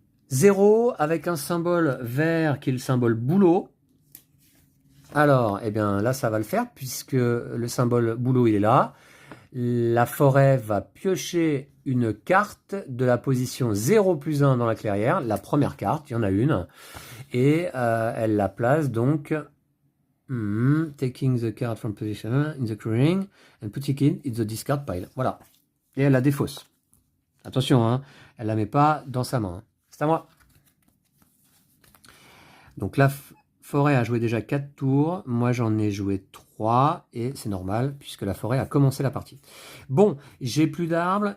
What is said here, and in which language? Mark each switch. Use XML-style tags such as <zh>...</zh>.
<fr>0 avec un symbole vert qui est le symbole boulot. Alors, eh bien là ça va le faire puisque le symbole boulot il est là. La forêt va piocher une carte de la position 0 plus 1 dans la clairière. La première carte, il y en a une. Et elle la place donc...</fr> <en>taking the card from position in the clearing and putting it in the discard pile.</en> <fr>Voilà. Et elle la défausse. Attention, hein, elle la met pas dans sa main. Hein. C'est à moi. Donc la forêt a joué déjà 4 tours. Moi, j'en ai joué 3. Et c'est normal, puisque la forêt a commencé la partie. Bon, j'ai plus d'arbres.</fr>